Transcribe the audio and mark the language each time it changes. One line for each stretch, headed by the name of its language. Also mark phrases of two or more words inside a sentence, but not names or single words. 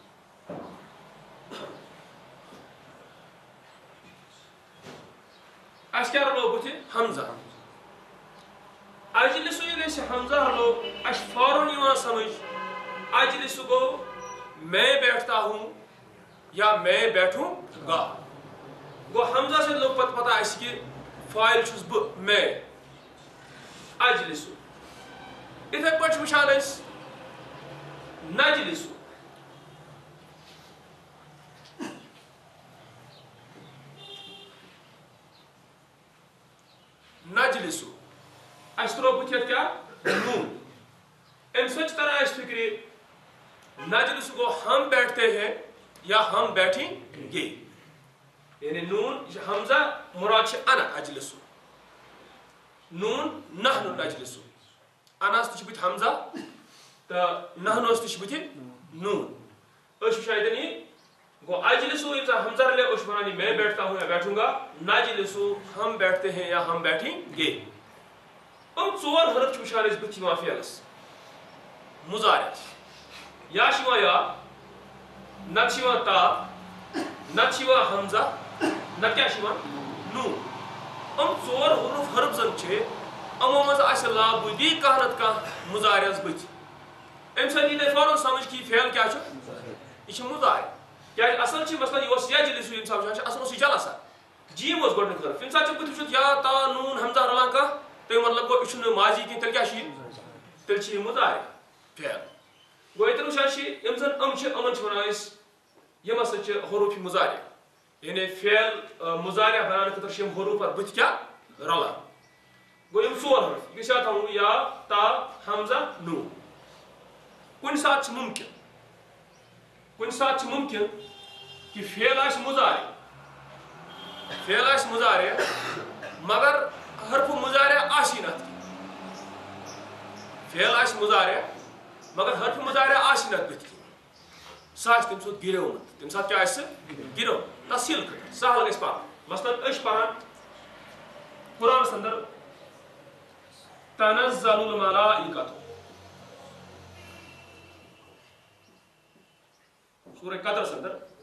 Kashmiri: اَسہِ کیٛاہ رلو بٕتھِ حمزہ اجلسُ ییٚلہِ أسۍ حمزہ رلو اَسہِ چھُ فوراً یِوان سمجھ اجلسُ گوٚو
Urdu: میں بیٹھتا ہوں یا میں بیٹھوں گا
Kashmiri: گوٚو حمزہ سۭتۍ لوٚگ پتہٕ پتہ اَسہِ کہِ فاعل چھُس بہٕ میں اجلسُ یِتھے پٲٹھۍ چھِ وٕچھان أسۍ نجلسُ نجلسُ اَسہِ ترٛوو بٕتھِ یتھ کیٛاہ نوٗن امہِ سۭتۍ چھِ تران اَسہِ فکرِ نجلسُ گوٚو
Urdu: ہم بیٹھتے ہیں یا ہم بیٹھیں گے
Kashmiri: یعنی نون یہ حمزہ مراد چھِ
Arabic: انا اجلسُ
Kashmiri: نون
Arabic: نحن نجلسُ
Kashmiri: انس تہِ چھِ بٕتھِ حمزہ تہٕ نحنوس تہِ چھِ بٕتھِ نون أسۍ وٕچھان ییٚتٮ۪ن یہِ گوٚو اجلسُ ییٚمہِ ساتہٕ حمزہ رلے أسۍ چھِ وَنان یہِ
Urdu: میں بیٹھتا ہوں یا بیٹھوں گا
Kashmiri: نجلسُ
Urdu: ہم بیٹھتے ہیں یا ہم بیٹھیں گے
Kashmiri: یِم ژور حرف چھِ وٕچھان أسۍ بٕتھِ یِوان فعلس مُضارع یا چھِ یِوان یا نتہٕ چھِ یِوان تا نتہٕ چھِ یِوان حمزہ نتہٕ کیٛاہ چھِ یِوان نوٗن یِم ژور حرف زن چھِ یِمو منٛز آسہِ لابوٗدی کانٛہہ نتہٕ کانٛہہ مُضارعس بٕتھِ امہِ سۭتۍ یی تۄہہِ فوراً سمجھ کہِ یہِ فعل کیٛاہ چھُ یہِ چھُ مُضارع کیٛازِ اصل چھِ مثلاً یہِ اوس یجلسُ ییٚمہِ ساتہٕ وٕچھان چھِ اصل اوس یہِ جلسہ جیٖم اوس گۄڈنیُک حرف ییٚمہِ ساتہٕ ژےٚ بٕتھِ وٕچھُتھ یا تا نوٗن حمزہ رلان کانٛہہ تمیُک مطلب گوٚو یہِ چھُنہٕ ماضی کینٛہہ تیٚلہِ کیٛاہ چھُ یہِ تیٚلہِ چھُ یہِ مُضارع فعل گوٚو ییٚتٮ۪ن وٕچھان چھِ یِم زن یِم چھِ یِمن چھِ ونان أسۍ یِم ہسا چھِ حروٗفِ مُضارع یعنی فعل مُضارع بناونہٕ خٲطرٕ چھِ یِم حروٗف اتھ بٕتھِ کیٛاہ رلان گوٚو یِم ژور حرف یہِ چھا تھاوُن یا تا حمزہ نوٗن کُنہِ ساتہٕ چھُ مُمکِن کہِ فعل آسہِ مُضارع مگر حرفہٕ مُضارع آسی نہٕ اتھ کینٛہہ فعل آسہِ مُضارع مگر حرفہٕ مُضارع آسی نہٕ اتھ بٕتھِ کینٛہہ سُہ آسہِ تمہِ ساتہٕ گِریومُت تمہِ ساتہٕ کیٛاہ آسہِ سُہ گِرو تفصیٖل خٲطرٕ سہل گژھِ پرُن مثلاً أسۍ چھِ پران قرآنس انٛدر
Arabic: تنزل الملائکۃ
Kashmiri: سورہ قدرس انٛدر